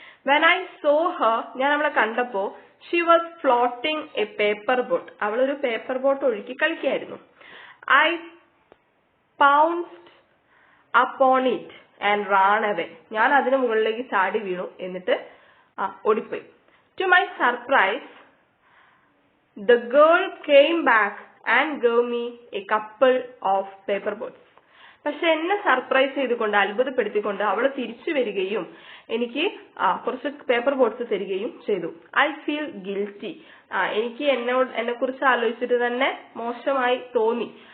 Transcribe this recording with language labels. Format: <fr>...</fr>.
<en>when I saw her,</en> <ml>ഞാൻ അവളെ കണ്ടപ്പോ</ml> <en>she was floating a paper boat,</en> <ml>അവളൊരു പേപ്പർ ബോട്ട് ഒഴുക്കി കളിക്കായിരുന്നു.</ml> <en>I pounced upon it and ran away,</en> <ml>ഞാൻ അതിന് മുകളിലേക്ക് ചാടി വീണു, എന്നിട്ട് ഓടിപ്പോയി.</ml> <en>To my surprise the girl came back and gave me a couple of paper boats.</en> <ml>പക്ഷെ എന്നെ സർപ്രൈസ് ചെയ്തുകൊണ്ട്, അത്ഭുതപ്പെടുത്തിക്കൊണ്ട് അവൾ തിരിച്ചു വരികയും എനിക്ക് കുറച്ച് പേപ്പർ ബോട്ട്സ് തരികയും ചെയ്തു.</ml> <en>I feel guilty,</en> <ml>എനിക്ക് എന്നെ കുറിച്ച് ആലോചിച്ചിട്ട് തന്നെ മോശമായി തോന്നി.</ml>